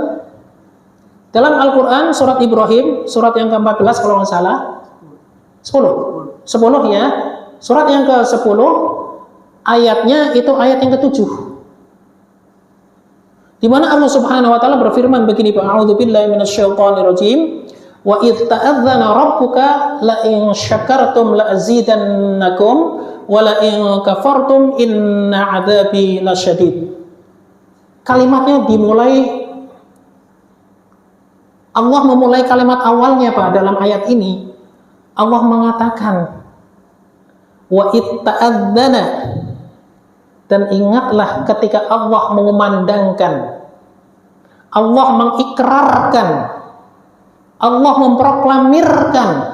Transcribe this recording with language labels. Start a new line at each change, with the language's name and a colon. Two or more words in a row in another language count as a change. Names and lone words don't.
Indonesian: Dalam Al-Quran, surat Ibrahim, surat yang ke-14 kalau nggak salah, 10 ya. Surat yang ke-10, ayatnya itu ayat yang ke-7. Di mana Allah
Arabic: سبحانه وتعالى
Indonesian: berfirman begini,
Arabic: أعوذ بالله من الشيطان الرجيم. وإذ تأذن ربك لئن شكرتم لأزيدنكم ولئن كفرتم إن عذابي لشديد.
Indonesian: Kalimatnya dimulai, Allah memulai kalimat awalnya Pak dalam ayat ini. Allah mengatakan
Arabic: وإذ تأذن,
Indonesian: dan ingatlah ketika Allah mengumandangkan, Allah mengikrarkan, Allah memproklamirkan.